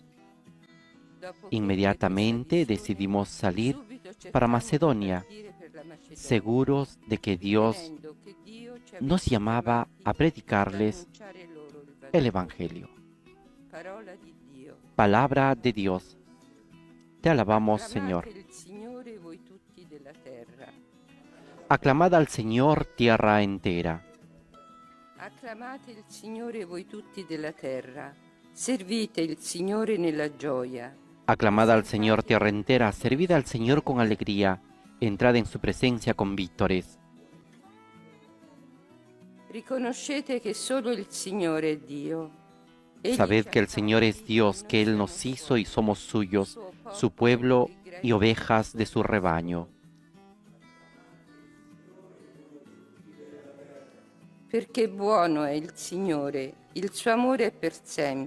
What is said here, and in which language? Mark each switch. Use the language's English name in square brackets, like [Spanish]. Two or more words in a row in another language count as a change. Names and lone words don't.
[Spanish] Inmediatamente decidimos salir para Macedonia, seguros de que Dios nos llamaba a predicarles el Evangelio. Palabra de Dios. Te alabamos, Señor. Aclamad al Señor, tierra entera. [Italian] Acclamate il Signore voi tutti della terra, servite il Signore nella gioia. [Spanish] Aclamad al Señor, tierra entera, servid al Señor con alegría, entrad en su presencia con vítores. [Italian] Riconoscete che solo il Signore è Dio. [Spanish] Sabed que el Señor es Dios, que Él nos hizo y somos suyos, su pueblo y ovejas de su rebaño. [Italian] Perché buono è il Signore, il suo amore è per sempre.